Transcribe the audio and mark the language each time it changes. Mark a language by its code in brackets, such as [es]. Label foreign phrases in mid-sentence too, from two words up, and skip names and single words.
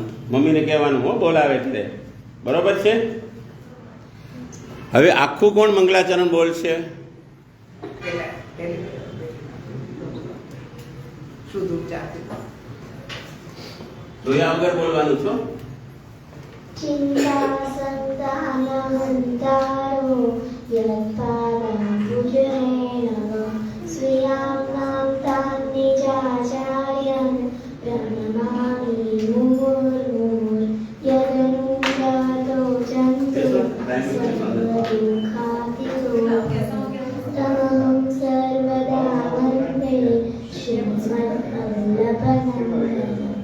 [gu] મમ્મીને કહેવાનું હો બોલાવે એટલે. બરોબર છે? હવે આખું કોણ મંગલાચરણ બોલશે? પેલા પહેલી શુદ્ધ ઉચ્ચારથી જોયા વગર બોલવાનું છો. [sa] चिन्तासन्तानहन्तारो यत्पादाम्बुजने नमः श्रियाणां तां निजाचार्यं प्रणमामि मुहुर्मुहुः यदनुग्रहतो जन्तु सर्वदुःखातिगो तमहं सर्वदा वन्दे श्रीमद्वल्लभनन्दनम्